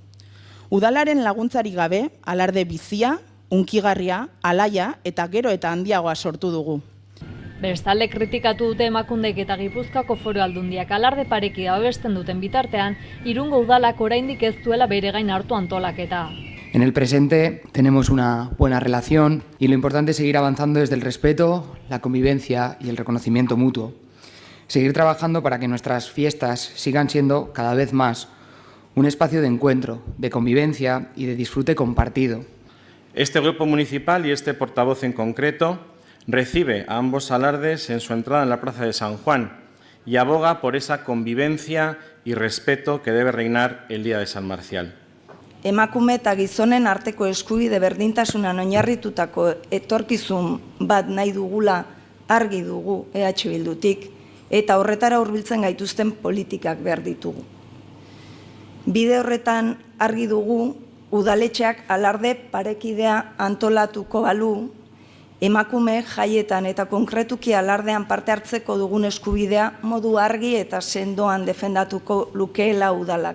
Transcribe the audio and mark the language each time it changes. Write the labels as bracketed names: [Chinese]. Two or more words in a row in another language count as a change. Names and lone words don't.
[Basque] Udalaren laguntzari gabe, alarde bizia, hunkigarria, alaia eta gero eta handiagoa sortu dugu. Bestalde kritikatu dute Emakundek eta Gipuzkoako Foru Aldundiak alarde parekidea babesten duten bitartean, Irungo udalak oraindik ez duela bere gain hartu antolaketa. [Spanish] En el presente tenemos una buena relación y lo importante es seguir avanzando desde el respeto, la convivencia y el reconocimiento mutuo. Seguir trabajando para que nuestras fiestas sigan siendo cada vez más un espacio de encuentro, de convivencia y de disfrute compartido. Este grupo municipal y este portavoz en concreto recibe a ambos alardes en su entrada en la Plaza de San Juan y aboga por esa convivencia y respeto que debe reinar el día de San Marcial. [Basque] Emakume eta gizonen arteko eskubide berdintasunan oinarritutako etorkizun bat nahi dugula argi dugu EH Bildutik eta horretara hurbiltzen gaituzten politikak behar ditugu. Bide horretan argi dugu udaletxeak alarde parekidea antolatuko balu, emakume jaietan eta konkretuki alardean parte hartzeko dugun eskubidea modu argi eta sendoan defendatuko lukeela udalak.